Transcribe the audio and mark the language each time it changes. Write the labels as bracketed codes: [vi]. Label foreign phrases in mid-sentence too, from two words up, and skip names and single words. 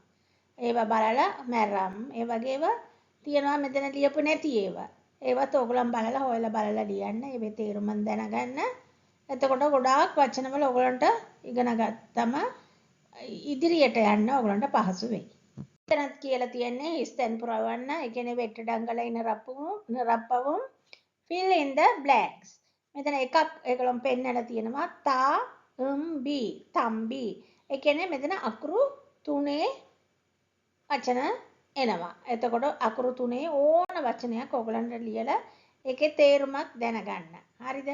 [si] ඒවා බලලා මැරම් ඒ වගේ ඒවා තියෙනවා මෙතන ලියපු නැති ඒවා. ඒවත් ඕගලන් බලලා හොයලා බලලා ලියන්න. ඒවේ තේරුම දැනගන්න. එතකොට ගොඩාක් වචනවල ඕගලන්ට ඉගෙන ගත්තම ඉදිරියට යන්න ඕගලන්ට පහසු වෙයි. මෙතනත් කියලා තියෙන්නේ හිස් තැන් පුරවන්න. ඒ කියන්නේ [ta] வெற்றிடங்களை நிரப்பவும். [en] Fill in the blanks. [si] මෙතන එකක් ඒගොල්ලන් පෙන්නලා තියෙනවා තම්බි. ඒ කියන්නේ මෙතන අකුරු 3 වචන එනවා. එතකොට අකුරු 3 ඕන වචනයක් ඕගලන්ට ලියලා ඒකේ තේරුමක් දැනගන්න. හරිද?